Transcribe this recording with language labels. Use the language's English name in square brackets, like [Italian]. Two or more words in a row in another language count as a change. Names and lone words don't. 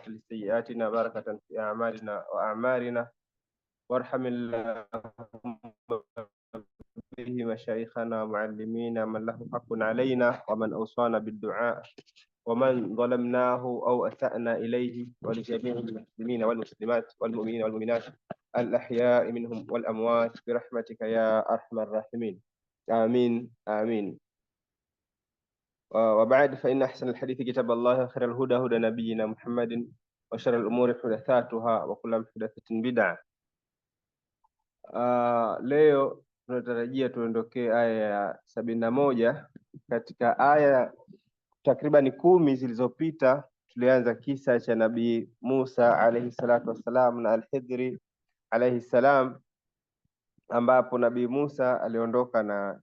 [Arabic] لسيئاتنا بركة في أعمالنا وأعمارنا وارحم اللهم به مشايخنا ومعلمينا من له حق علينا ومن أوصانا بالدعاء ومن ظلمناه أو أسأنا إليه ولجميع المسلمين والمسلمات والمؤمنين والمؤمنات الأحياء منهم والأموات برحمتك يا أرحم الراحمين آمين آمين. وبعد فإن أحسن الحديث كتاب الله خير الهدى هدى نبينا محمد وشر الأمور محدثاتها وكل محدثة بدعة. [Swahili] Leo tunatarajia tuondokee aya ya 71. Katika aya takriban 10 zilizopita tulianza kisa cha Nabii Musa [Arabic] عليه الصلاة والسلام [Swahili] na Al-Hidri [Arabic] عليه السلام, [Swahili] ambapo Nabii Musa aliondoka na